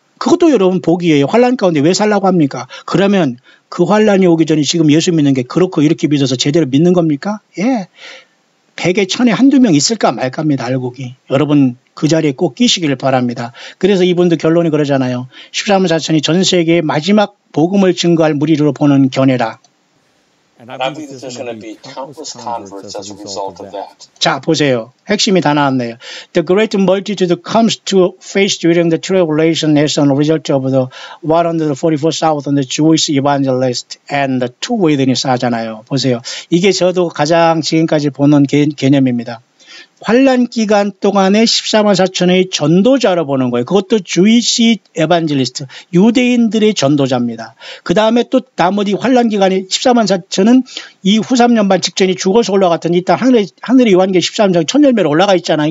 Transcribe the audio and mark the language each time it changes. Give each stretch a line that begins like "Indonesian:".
Korean: 그것도 여러분 복이에요. 환란 가운데 왜 살라고 합니까? 그러면 그 환란이 오기 전에 지금 예수 믿는 게 그렇고 이렇게 믿어서 제대로 믿는 겁니까? 예. 100에 1000에 한두 명 있을까 말까입니다. 알곡이. 여러분 그 자리에 꼭 끼시기를 바랍니다. 그래서 이분도 결론이 그러잖아요. 14만 4천이 전 세계의 마지막 복음을 증거할 무리로 보는 견해라.
English: And I believe there's going to be countless converts as a result of that.
Korean: 자, 보세요. 핵심이 다 나왔네요.
English: The great multitude comes to face during the tribulation as a result of the 144,000 the Jewish evangelists and the two witnesses
Korean: 하잖아요. 보세요. 이게 저도 가장 지금까지 보는 개념입니다. 환란 기간 동안에 14만 4천의 전도자로 보는 거예요. 그것도
English: 주이시 에반젤리스트,
Korean: 유대인들의 전도자입니다. 그 다음에 또 나머지 환란 기간에 14만 4천은 이 후 3년 반 직전이 죽어서 올라갔더니 일단 하늘의 요한계시록 13장 첫 열매로 올라가 있잖아요.